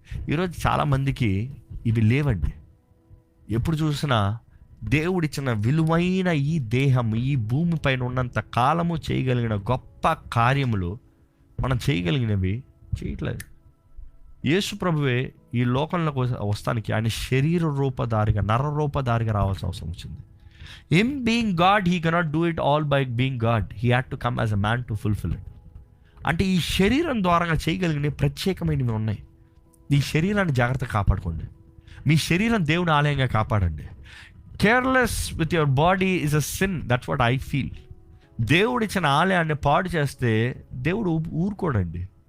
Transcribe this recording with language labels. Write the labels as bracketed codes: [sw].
[te] ఈరోజు చాలామందికి ఇవి లేవండి. ఎప్పుడు చూసినా దేవుడిచ్చిన విలువైన ఈ దేహం, ఈ భూమి పైన ఉన్నంత కాలము చేయగలిగిన గొప్ప కార్యములు మనం చేయగలిగినవి చేయట్లేదు. యేసు ప్రభువే ఈ లోకంలోకి వస్తానికి ఆయన శరీర రూపధారిగా, నర రూపధారిగా రావాల్సిన అవసరం వచ్చింది. [en] Him being God, he cannot do it all by being God. He had to come as a man to fulfill it. [te] అంటే ఈ శరీరం ద్వారా చేయగలిగిన ప్రత్యేకమైనవి ఉన్నాయి. ఈ శరీరాన్ని జాగ్రత్తగా కాపాడుకోండి. మీ శరీరం దేవుని ఆలయంగా కాపాడండి. [en] Careless with your body is a sin. That's what I feel. [te] దేవుడు ఇచ్చిన ఆలయాన్ని పాడు చేస్తే దేవుడు ఊరుకోడండి.